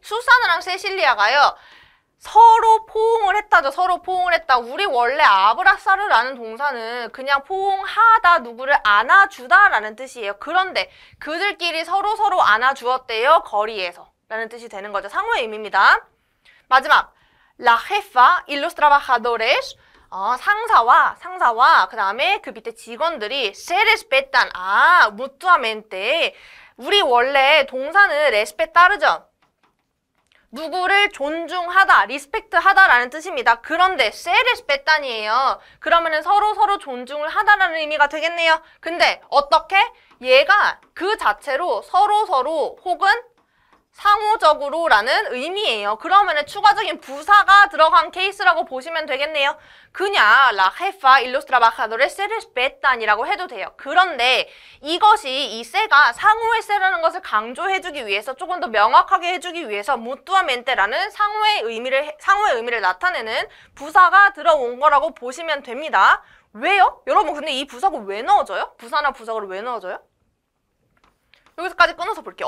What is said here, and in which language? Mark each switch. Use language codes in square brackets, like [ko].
[ko] 수사나랑 세실리아가요. 서로 포옹을 했다죠. 서로 포옹을 했다. 우리 원래 아브라사르라는 동사는 그냥 포옹하다, 누구를 안아주다 라는 뜻이에요. 그런데 그들끼리 서로 안아주었대요. 거리에서 라는 뜻이 되는 거죠. 상호의 의미입니다. 마지막. [es] La jefa y los trabajadores. [ko] 상사와 그 다음에 그 밑에 직원들이 [es] se respetan. [ko] mutuamente. 우리 원래 동사는 respetar죠. 누구를 존중하다, 리스펙트하다라는 뜻입니다. 그런데 [es] se respetan [ko] 이에요. 그러면은 서로 존중을 하다라는 의미가 되겠네요. 근데 어떻게? 얘가 그 자체로 서로 혹은 상호적으로라는 의미예요. 그러면은 추가적인 부사가 들어간 케이스라고 보시면 되겠네요. 그냥 [es] la jefa y los trabajadores se respetan [ko] 이라고 해도 돼요. 그런데 이것이 이 se가 상호의 se라는 것을 강조해주기 위해서 조금 더 명확하게 해주기 위해서 mutuamente라는 상호의 의미를 나타내는 부사가 들어온 거라고 보시면 됩니다. 왜요? 여러분 근데 이 부사가 왜 넣어져요? 부사나 부사를 왜 넣어져요? 여기서까지 끊어서 볼게요.